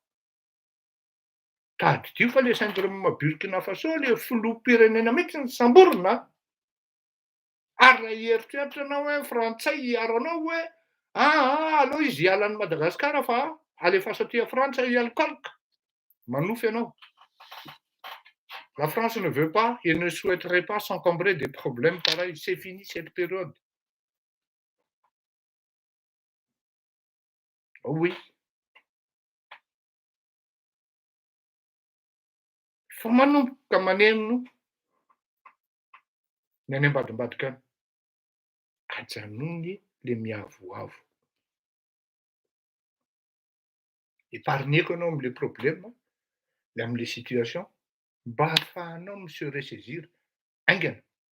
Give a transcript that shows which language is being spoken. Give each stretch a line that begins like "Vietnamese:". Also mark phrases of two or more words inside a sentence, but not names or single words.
Malagasy: Tadidio fa le syndrome Burkina Faso le filoham-pirenena mihitsy ny samborina. Ary raha hieritreritrana hoe frantsay hiaro anao hoe aleo izy hiala any Madagasikara fa alefaso aty Frantsa hialokaloka. Manofy ianao.
French: La France ne veut pas et ne souhaiterait pas s'encombrer des problèmes pareils. C'est fini cette période. Oh oui.
Malagasy: Fa manomboka maneno ny any ambadimbadika any. Ajanony le miavoavo. Épargneko ianao am'le problème, le am'le situation, mba ahafahanao
French: monsieur ressaisir
Malagasy: aingana.